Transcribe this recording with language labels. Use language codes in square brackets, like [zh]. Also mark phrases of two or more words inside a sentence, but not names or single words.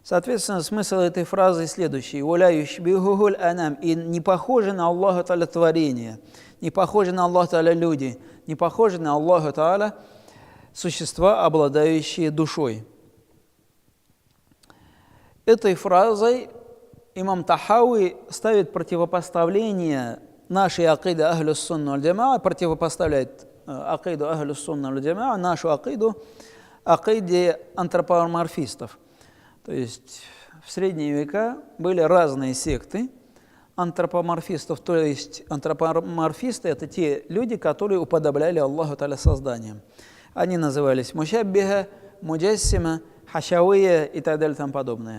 [ru] Соответственно, смысл этой фразы следующий. [ar] «ولا يشبهه الأنام» [ru] и не похожи на Аллаха Та'аля творения, не похожи на Аллаха Та'аля люди, не похожи на Аллаха Та'аля существа, обладающие душой. Этой фразой имам Тахауи ставит противопоставление нашей акиды [ar] أهل السنة والجماعة, [ru] противопоставляет акиду [ar] أهل السنة والجماعة, [ru] нашу акиду акиде антропоморфистов. То есть в средние века были разные секты антропоморфистов, то есть антропоморфисты – это те люди, которые уподобляли Аллаху Та'аля созданием. Они назывались мушаббиха, муджассима, хашавия и так далее и тому подобное.